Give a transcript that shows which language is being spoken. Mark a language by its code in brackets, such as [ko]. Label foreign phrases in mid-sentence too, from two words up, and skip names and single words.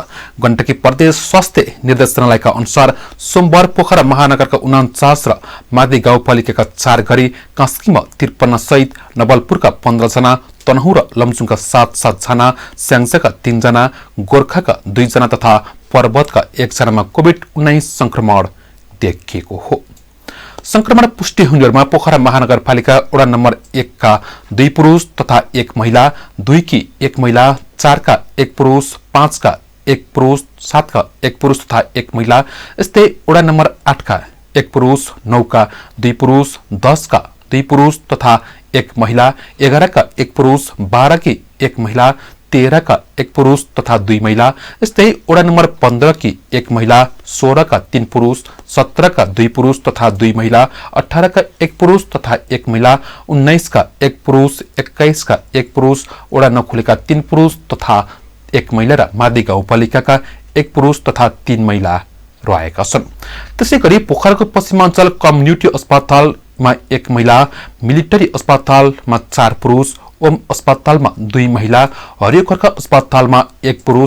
[ne] गण्डकी प्रदेश स्वास्थ्य निर्देशनालयका अनुसार सोमबार पोखरा महानगरका 49 र मादी गाउँपालिकाका 4 गरी, कास्कीमा 53 सहित नवलपुरका 15 जना, तनहुँ र लमजुङका 7 जना, स्याङ्जाका 3 जना, गोर्खाका 2 जना तथा पर्वतका 1 जनामा कोभिड-19 संक्रमण देखिएको हो। संक्रमण पुष्टि हुनेहरूमा पोखरा महानगरपालिका वडा नम्बर 1 का 2 पुरुष तथा 1 महिला, 2 की 1 महिला, 4 का 1 पुरुष, 5 का 1 पुरुष, 7 का 1 पुरुष तथा 1 महिला, यस्तै वडा नम्बर 8 का 1 पुरुष, 9 का 2 पुरुष, 10 का 2 पुरुष तथा 1 महिला, 11 का 1 पुरुष, 12 की 1 महिला, 13 का 1 पुरुष तथा 2 महिला, यस्तै वडा नम्बर 15 की 1 महिला, 16 का 3 पुरुष, 17 का 2 पुरुष तथा 2 महिला, 18 का 1 पुरुष तथा 1 महिला, 19 का 1 पुरुष, 21 का 1 पुरुष, वडा नखुलेका 3 पुरुष तथा 1 महिला र मादी गाउँपालिकाका 1 पुरुष तथा 3 महिला रहेका छन्। त्यसैगरी पोखराको पश्चिमाञ्चल कम्युनिटी अस्पतालमा 1 महिला, मिलिटरी अस्पतालमा 4 पुरुष, ओम अस्पतालमा 2 महिला, हरियोखर्का अस्पतालमा 1 पुरुष,